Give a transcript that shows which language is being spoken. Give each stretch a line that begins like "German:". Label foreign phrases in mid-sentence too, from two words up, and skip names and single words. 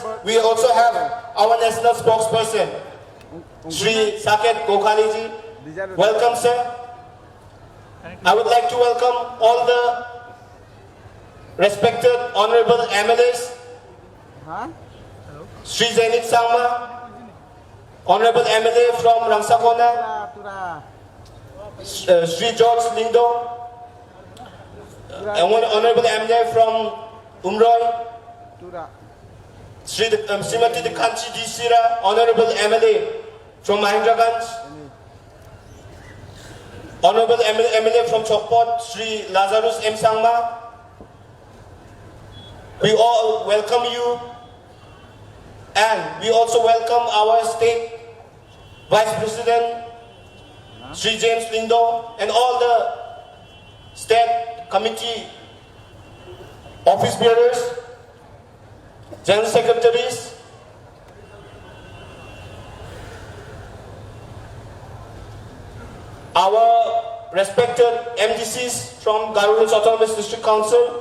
English: We also have our national spokesperson, Shri Saket Gokhale ji. Welcome, sir. I would like to welcome all the respected honorable MLAs, Shri Zainit Sangma, honorable MLA from Rangsakona, Shri George Lindo, honorable MLA from Umroy, Srimati Dikanchi Disira, honorable MLA from Mahendraganj, honorable MLA from Chokpot, Shri Lazarus M. Sangma. We all welcome you, and we also welcome our state Vice President, Shri James Lindo, and all the state committee office bearers, general secretaries, our respected MDCs from Garohills Autonomous District Council.